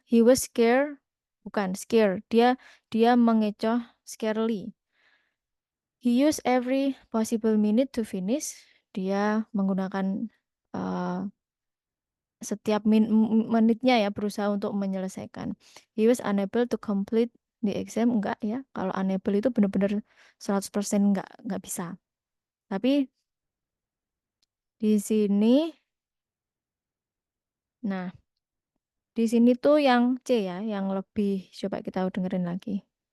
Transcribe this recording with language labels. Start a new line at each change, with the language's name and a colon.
English: He was scared,
Indonesian: bukan scared. Dia mengecoh scarcely.
English: He used every possible minute to finish.
Indonesian: Dia menggunakan setiap menitnya ya berusaha untuk menyelesaikan.
English: He was unable to complete the exam,
Indonesian: enggak ya. Kalau unable itu benar-benar 100% enggak bisa. Tapi di sini nah, di sini tuh yang C ya, yang lebih coba kita dengerin lagi.